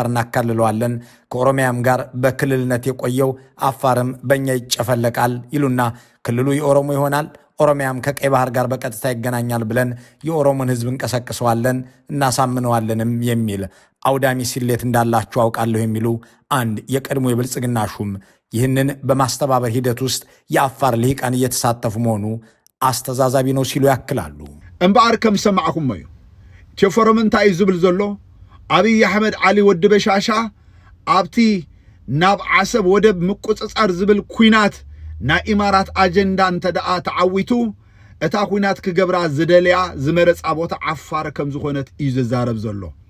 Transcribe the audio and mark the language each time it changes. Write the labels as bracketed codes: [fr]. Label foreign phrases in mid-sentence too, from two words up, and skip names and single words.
[am] እናካልለዋለን፣ ከኦሮሚያም ጋር በክልልነት የቆየው አፋርም በእኛ ይጨፈለቃል ይሉና ክልሉ የኦሮሞ ይሆናል፣ ኦሮሚያም ከቀይ ባህር ጋር በቀጥታ ይገናኛል ብለን የኦሮሞን ህዝብ እንቀሰቅሰዋለን እናሳምነዋለንም የሚል አውዳሚ ሲሌት እንዳላችሁ አውቃለሁ የሚሉ አንድ የቀድሞ የብልጽግና ሹም ይህንን በማስተባበር ሂደት ውስጥ የአፋር ልሂቃን እየተሳተፉ መሆኑ አስተዛዛቢ ነው ሲሉ ያክላሉ። [ti] እንባር ከም ሰማዕኩም እዩ ቸፈሮምንታይ ዝብል ዘሎ አብይ አሕመድ ዓሊ ወዲ በሻሻ አብቲ ናብ ዓሰብ ወደብ ምቁፅፃር ዝብል ኩናት ና ኢማራት አጀንዳ እንተደኣ ተዓዊቱ እታ ኩናት ክገብራ ዝደልያ ዝመረፃ ቦታ ዓፋር ከም ዝኾነት እዩ ዝዛረብ ዘሎ።